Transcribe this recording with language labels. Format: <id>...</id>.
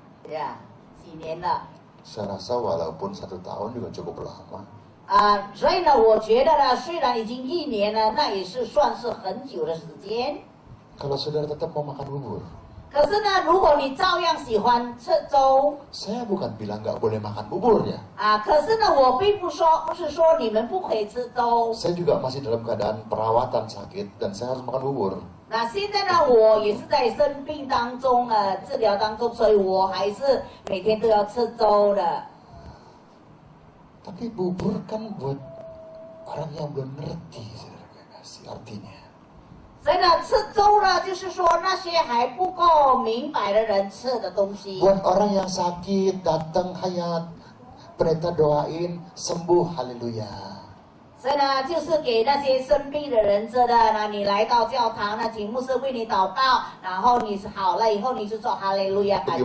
<zh>呀，几年了？</zh> <id>Saya rasa walaupun 1 tahun juga cukup lama.</id> <zh>所以呢，我觉得呢，虽然已经1年了，那也是算是很久的时间。</zh> <id>Kalau saudara tetap mau makan bubur,</id> <zh>可是呢，如果你照样喜欢吃粥，</zh> <id>saya bukan bilang nggak boleh makan bubur ya.</id> <zh>可是呢，我并不是说你们不可以吃粥。</zh> <id>Saya juga masih dalam keadaan perawatan sakit dan saya harus makan bubur.</id> <zh>那现在呢，我也是在生病当中治疗当中，所以我还是每天都要吃粥的。</zh> <id>Tapi bubur kan buat orang yang belum ngerti, saudara kasih artinya.</id> <zh>所以呢，吃粥呢，就是说那些还不够明白的人吃的东西。</zh> <id>Buat orang yang sakit datang hayat, pendeta doain sembuh, haleluya.</id> <zh>所以呢，就是给那些生病的人吃的。那你来到教堂呢，请牧师为你祷告，然后你好了以后，你就说哈利路亚，感谢</zh>